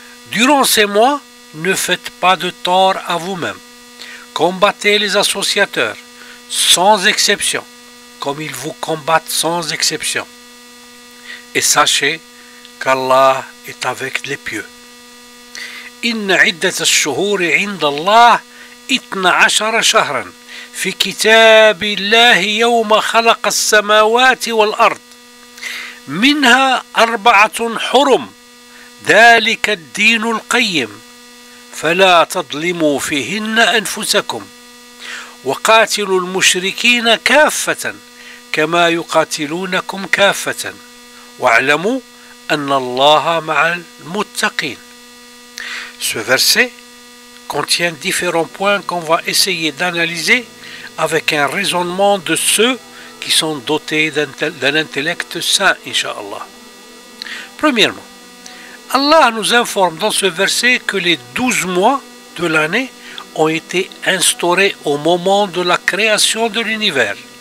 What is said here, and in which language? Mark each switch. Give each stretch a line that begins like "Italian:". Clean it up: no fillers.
French: Durant ces mois, ne faites pas de tort à vous-même. Combattez les associateurs, sans exception, comme ils vous combattent sans exception. et sachez qu'Allah est avec les pieux.
Arabic: إن عدة الشهور عند الله 12 شهرا في كتاب الله يوم خلق السماوات والأرض منها 4 حرم ذلك الدين القيم فلا تظلموا فيهن أنفسكم وقاتلوا المشركين كافة كما يقاتلونكم كافة واعلموا أن الله مع المتقين.
French: Ce verset contient différents points qu'on va essayer d'analyser avec un raisonnement de ceux qui sont dotés d'un intellect sain, Inch'Allah. Premièrement, Allah nous informe dans ce verset que les 12 mois de l'année ont été instaurés au moment de la création de l'univers.